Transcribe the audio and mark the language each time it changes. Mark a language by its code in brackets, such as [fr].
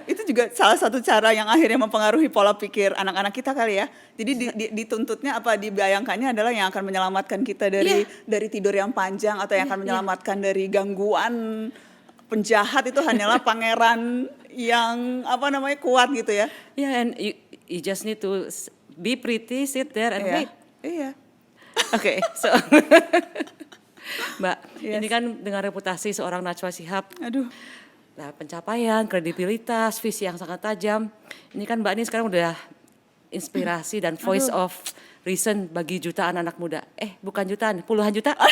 [id] Itu juga salah satu cara yang akhirnya mempengaruhi pola pikir anak-anak kita kali ya. Jadi dituntutnya dibayangkannya adalah yang akan menyelamatkan kita dari tidur yang panjang atau yang akan menyelamatkan dari gangguan penjahat itu hanyalah pangeran yang kuat gitu ya. [en] Yeah, and you just need to be pretty, sit there and wait. [id] Iya. [en] Oke, so Mbak, Yes. [id] ini kan dengan reputasi seorang Najwa Shihab, Aduh. nah, pencapaian, kredibilitas, visi yang sangat tajam. Ini kan Mbak ini sekarang udah inspirasi dan [en] voice of reason [id] bagi jutaan anak muda. Bukan jutaan, puluhan juta?